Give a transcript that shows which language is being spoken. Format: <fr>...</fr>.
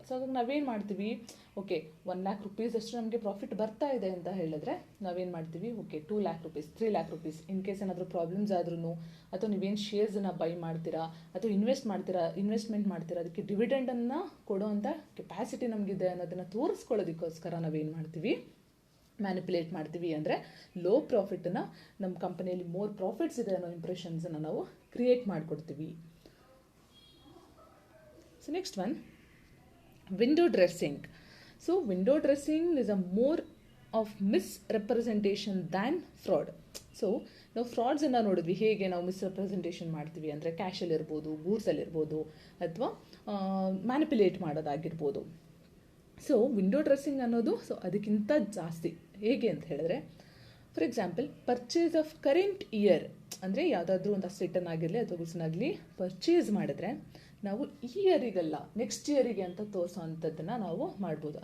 <kn>So ಹಾಗಾಗಿ ನಾವೇನು ಮಾಡ್ತೀವಿ, ಓಕೆ 1 lakh rupees ಅಷ್ಟು ನಮಗೆ ಪ್ರಾಫಿಟ್ ಬರ್ತಾ ಇದೆ ಅಂತ ಹೇಳಿದ್ರೆ ನಾವೇನು ಮಾಡ್ತೀವಿ, okay 2 lakh rupees 3 lakh rupees in case ಏನಾದರೂ ಪ್ರಾಬ್ಲಮ್ಸ್ ಆದ್ರೂ ಅಥವಾ ನೀವೇನು ಶೇರ್ಸನ್ನು ಬೈ ಮಾಡ್ತೀರಾ ಅಥವಾ ಇನ್ವೆಸ್ಟ್ಮೆಂಟ್ ಮಾಡ್ತೀರಾ ಅದಕ್ಕೆ ಡಿವಿಡೆಂಡನ್ನು ಕೊಡೋವಂಥ ಕೆಪಾಸಿಟಿ ನಮಗಿದೆ ಅನ್ನೋದನ್ನು ತೋರಿಸ್ಕೊಳ್ಳೋದಕ್ಕೋಸ್ಕರ ನಾವೇನು ಮಾಡ್ತೀವಿ, ಮ್ಯಾನಿಪ್ಯುಲೇಟ್ ಮಾಡ್ತೀವಿ. ಅಂದರೆ ಲೋ ಪ್ರಾಫಿಟನ್ನು ನಮ್ಮ ಕಂಪನಿಯಲ್ಲಿ ಮೋರ್ ಪ್ರಾಫಿಟ್ಸ್ ಇದೆ ಅನ್ನೋ ಇಂಪ್ರೆಷನ್ಸನ್ನು ನಾವು ಕ್ರಿಯೇಟ್ ಮಾಡಿಕೊಡ್ತೀವಿ. So</kn> <en>Next one, Window dressing. So window dressing is a more of misrepresentation than fraud.</en> <kn>So ನಾವು ಫ್ರಾಡ್ಸನ್ನು ನೋಡಿದ್ವಿ, ಹೇಗೆ ನಾವು ಮಿಸ್ರೆಪ್ರೆಸೆಂಟೇಷನ್ ಮಾಡ್ತೀವಿ ಅಂದರೆ ಕ್ಯಾಶಲ್ಲಿ ಇರ್ಬೋದು, ಗೂಡ್ಸಲ್ಲಿ ಇರ್ಬೋದು, ಅಥವಾ ಮ್ಯಾನಿಪುಲೇಟ್ ಮಾಡೋದಾಗಿರ್ಬೋದು. ಸೊ ವಿಂಡೋ ಡ್ರೆಸ್ಸಿಂಗ್ ಅನ್ನೋದು ಅದಕ್ಕಿಂತ ಜಾಸ್ತಿ. ಹೇಗೆ ಅಂತ ಹೇಳಿದ್ರೆ, for example purchase of current year, ಅಂದರೆ ಯಾವುದಾದ್ರೂ ಒಂದು ಅಸೆಟನ್ನಾಗಿರಲಿ ಅಥವಾ ಗುಡ್ಸನ್ನಾಗಲಿ ಪರ್ಚೇಸ್ ಮಾಡಿದ್ರೆ ನಾವು ಈ ಇಯರಿಗಲ್ಲ ನೆಕ್ಸ್ಟ್ ಇಯರಿಗೆ ಅಂತ ತೋರಿಸೋ ಅಂಥದ್ದನ್ನು ನಾವು ಮಾಡ್ಬೋದು.</kn>